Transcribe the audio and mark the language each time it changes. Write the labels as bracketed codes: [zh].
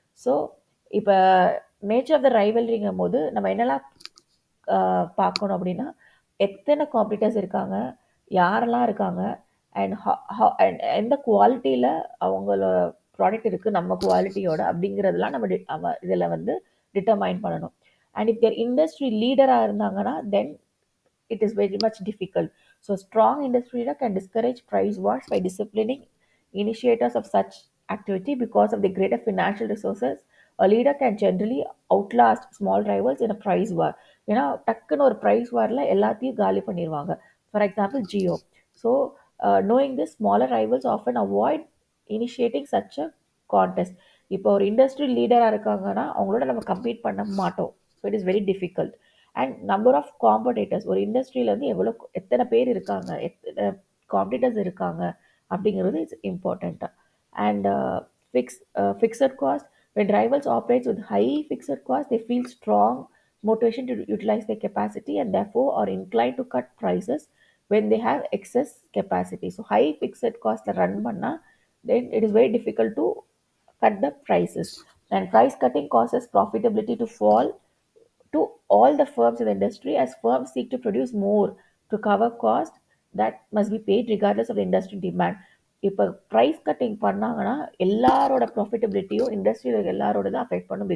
[ta] So இப்போ nature of the ரைவல்ரிங்கும் போது நம்ம என்னெல்லாம் பார்க்கணும் அப்படின்னா எத்தனை காம்படிட்டர்ஸ் இருக்காங்க, யாரெல்லாம் இருக்காங்க அண்ட் எந்த குவாலிட்டியில் அவங்களோட ப்ராடக்ட் இருக்குது நம்ம குவாலிட்டியோட அப்படிங்கிறதுலாம் நம்ம இதில் வந்து டிட்டர்மைன் பண்ணணும். [en] And if they're industry leader [ta] இருந்தாங்கன்னா [en] then it is very much difficult. So, strong industry leader can discourage price wars by disciplining initiators of such activity because of the greater financial resources. A leader can generally outlast small rivals in a price war. [ta] ஏன்னா டக்குன்னு ஒரு price வாரில் எல்லாத்தையும் காலி பண்ணிடுவாங்க. [en] For example Jio. So knowing this, smaller rivals often avoid initiating such a contest. [ta] இப்போ ஒரு industry லீடராக இருக்காங்கன்னா அவங்களோட நம்ம கம்பீட் பண்ண மாட்டோம். [en] So it is very difficult. [ta] And number of competitors, ஒரு இண்டஸ்ட்ரியில வந்து எத்தனை பேர் இருக்காங்க, எத்தனை காம்படிட்டர்ஸ் இருக்காங்க அப்படிங்கிறது it's important. [en] And fixed cost, when rivals operates with high fixed cost, they feel strong motivation to utilize their capacity and therefore are inclined to cut prices when they have excess capacity. So high fixed cost [ta] run பண்ணா [en] then it is very difficult to cut the prices. And price cutting causes profitability to fall to all the firms in the industry as firms seek to produce more to cover costs that must be paid regardless of the industry demand. [ta] இப்போ price cutting பண்ணாங்கன்னா எல்லாரோட ப்ராஃபிட்டபிலிட்டியும் இண்டஸ்ட்ரியில் எல்லாரோட தான் affect பண்ணும்.